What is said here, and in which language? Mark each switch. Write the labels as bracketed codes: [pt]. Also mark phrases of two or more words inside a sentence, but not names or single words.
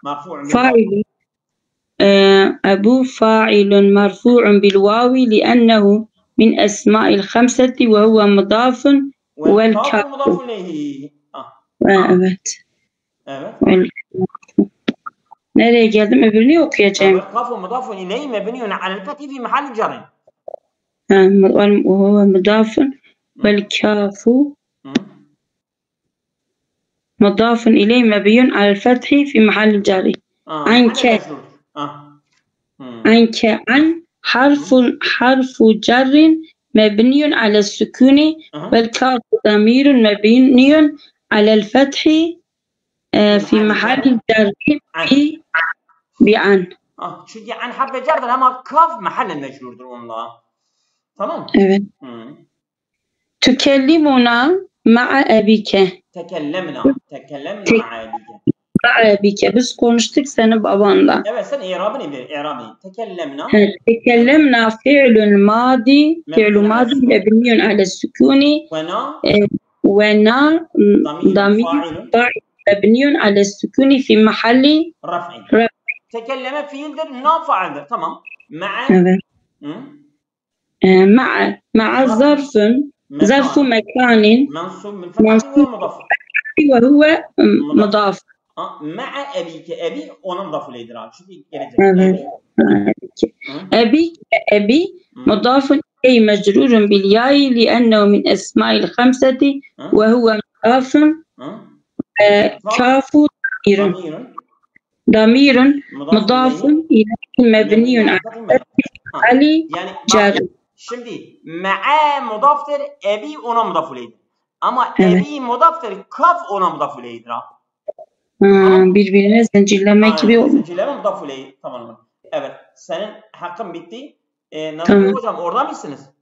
[ar] أبو فاعل مرفوع بالواو لأنه من الأسماء الخمسة وهو مضاف والكاف. [tr] Evet. Nereye geldim? Öbürünü okuyacağım. [ar] الكاف مضاف إليه مبني على الفتح في محل جر. وهو مضاف والكاف مضاف إليه مبني على الفتح في محل جر. عنك عن حرف جر مبني على السكون والكاف ضمير مبني على الفتح في محل جر بعن. [tr] Çünkü an harf cerdir ama kaf mahallen meşhurdur onunla. Tamam. [ar] Evet. تكلمنا مع أبيك. تكلمنا مع أبيك. مع أبيك. [tr] Biz konuştuk senin babanla. Evet, sen i'rabını bil. Tekellemna. [ar] تكلمنا فعل ماض. فعل ماض مبني على السكون ونا ضمير فاعل مبني على السكون في محل رفع. [tr] Tekelleme fiildir, na fa'ildir. Tamam. Ma'a. Evet. [ar] مع ظرف مكان منصوب بالفتح وهو مضاف. مع أبيك أبي [tr] ona mudaf ileydir abi. Çünkü gelecek. Evet. [ar] أبي مضاف إليه مجرور بالياء لأنه من أسماء الخمسة وهو مضاف كاف ضمير مضاف إليه مبني على جر. [tr] Şimdi ma'a mudaftır, ebi ona mudaf ileydir. Ama ebi mudaftır, kaf ona mudaf ileydir. Birbirine zincirleme gibi oldu. Zincirleme mudaf ileydir. Tamam. Evet. Senin hakkın bitti. Nasıl hocam orada mısınız?